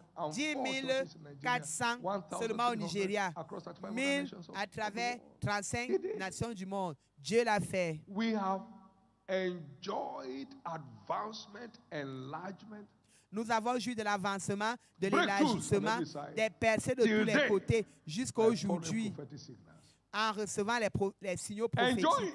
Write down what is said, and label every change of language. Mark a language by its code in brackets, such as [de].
[fr] 10 400 seulement au Nigeria. 1000 à travers 35 nations du monde. Dieu l'a fait. [en] We have enjoyed advancement, enlargement. [fr] Nous avons joui de l'avancement, de l'élargissement, des percées de tous les côtés jusqu'à aujourd'hui en recevant les signaux prophétiques.